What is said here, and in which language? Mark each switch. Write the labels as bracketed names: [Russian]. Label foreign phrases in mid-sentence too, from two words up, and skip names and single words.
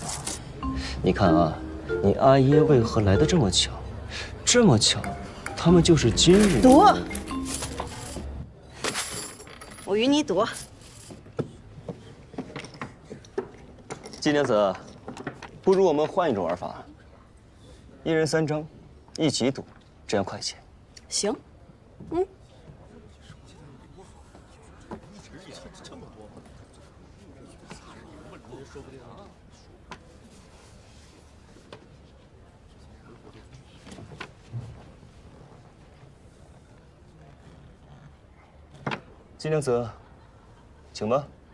[Chinese] 你看啊，你阿爺為何來得這麼巧？這麼巧，他們就是今日賭。我與你賭。季娘子，不如我們換一種玩法，一人3張，一起賭，這樣快些。行，这么多吗？说不定啊。金良子，请吧。